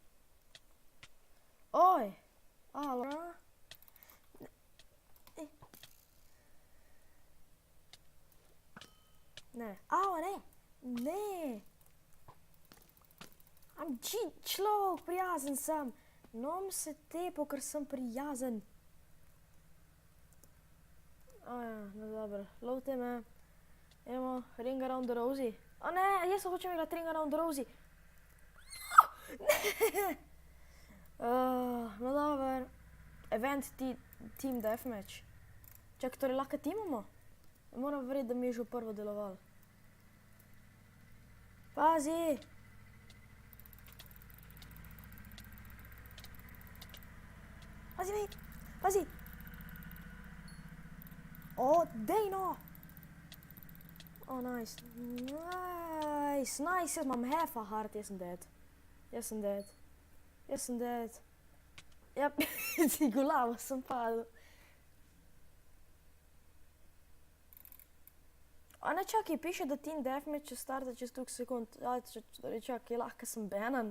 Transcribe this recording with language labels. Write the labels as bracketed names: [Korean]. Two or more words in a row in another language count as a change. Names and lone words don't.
[Slovenian] Oj! Alo, a? Ne. Au, ne. Ne. Am človek, prijazen sem. Nom se tepo, ker sem prijazen. Ja, no dobro. Lovte me. Evo, [English] ring around the rosy. [Slovenian] O ne, jaz se hočem igrati [English] ring around the rosy. [Slovenian] Ne. No dobro. [English] Event team deathmatch. [Slovenian] Čak, torej lahko teamamo? Moram verjeti, da mi je že prvo delovalo. Pazi! Pazi, mate! Pazi! O, dej no! O, nice. Nice, nice. Jaz imam [English] half a heart, [Slovenian] jaz sem dead. Jaz sem dead. Jaz sem dead. Ja, ti golavo sem padel. A ne čakaj, piše, da [English] team deathmatch [Slovenian] če starta čez toliko sekund. Ajde, čakaj, lahko sem banan.